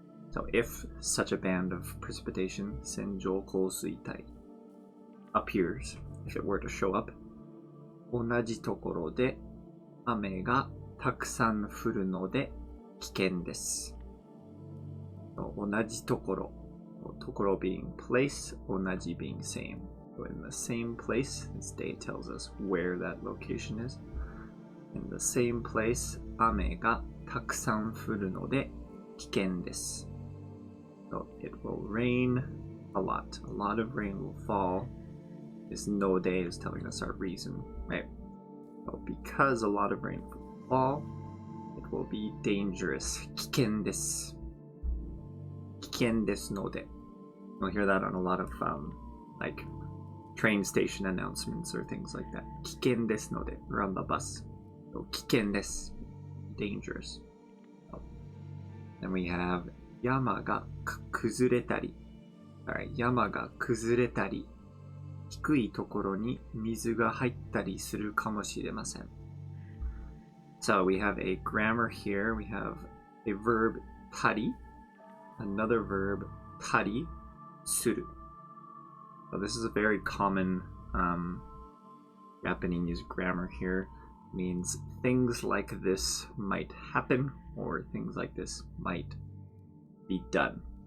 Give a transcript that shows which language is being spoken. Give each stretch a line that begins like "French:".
English: So if such a band of precipitation, senjou kousuitai, appears, if it were to show up,
Japanese: 同じところで雨がたくさん降るので危険です。
English: 同じところ、ところ being place, 同じ being same. So in the same place, this day tells us where that location is. In the same place,
Japanese: 雨がたくさん降るので危険です。
English: So it will rain a lot. A lot of rain will fall. This no day is telling us our reason, right? So because a lot of rain will fall, it will be dangerous.
Japanese: 危険です。危険ですので.
English: You'll hear that on a lot of like train station announcements or things like that.
Japanese: 危険ですので
English: or on the bus. So 危険です.Dangerous. Then we have
Japanese: 山が崩れたり. Alright, 山が崩れたり。低いところに水が入ったりするかもしれません.
English: So we have a grammar here. We have a verb たり, another verb たりする. So this is a very common Japanese grammar here. It means things like this might happen or things like this might be done.